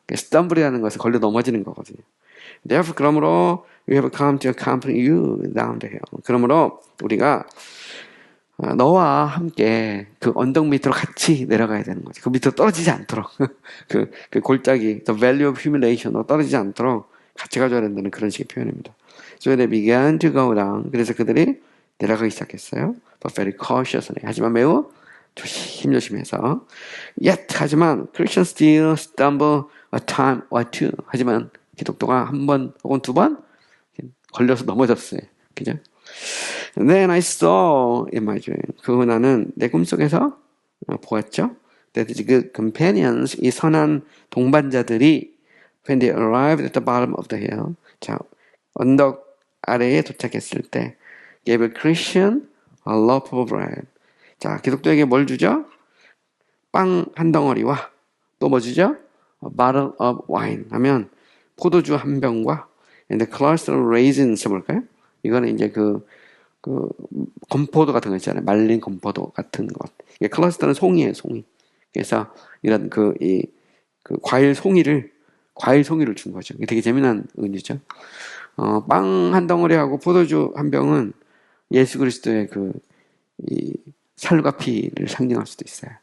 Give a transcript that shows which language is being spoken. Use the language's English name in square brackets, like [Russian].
[Korean] stumble이라는 것은 걸려 넘어지는 거거든요. [English] 그러므로 we have come to accompany you down the hill. [Korean] 그러므로 우리가 너와 함께 그 언덕 밑으로 같이 내려가야 되는 거지. 그 밑으로 떨어지지 않도록. 그 골짜기, [English] the valley of humiliation [Korean] 으로 떨어지지 않도록 같이 가줘야 된다는 그런 식의 표현입니다. [English] So they began to go down. [Korean] 그래서 그들이 내려가기 시작했어요. [English] But very cautiously. [Korean] 하지만 매우 조심조심해서. [English] Yet, [Korean] 하지만 [English] Christians still stumble a time or two. [Korean] 하지만 기독교가 한 번 혹은 두 번 걸려서 넘어졌어요. 그죠? [English] Then I saw in my dream. [Korean] 그 후 나는 내 꿈속에서 보았죠. [English] That the good companions, [Korean] 이 선한 동반자들이 [English] when they arrived at the bottom of the hill. [Korean] 자, 언덕 아래에 도착했을 때 [English] gave a Christian a loaf of bread. [Korean] 자, 기독교에게 뭘 주죠? 빵 한 덩어리와 또 뭐 주죠? [English] A bottle of wine [Korean] 하면 포도주 한 병과 [English] and the cluster of raisins [Korean] 뭘까요? 이거는 이제 그 건포도 같은 거 있잖아요. 말린 건포도 같은 것. 클러스터는 송이에요, 송이. 그래서 이런 그 과일 송이를 준 거죠. 이게 되게 재미난 은유죠. 빵 한 덩어리하고 포도주 한 병은 예수 그리스도의 이 살과 피를 상징할 수도 있어요.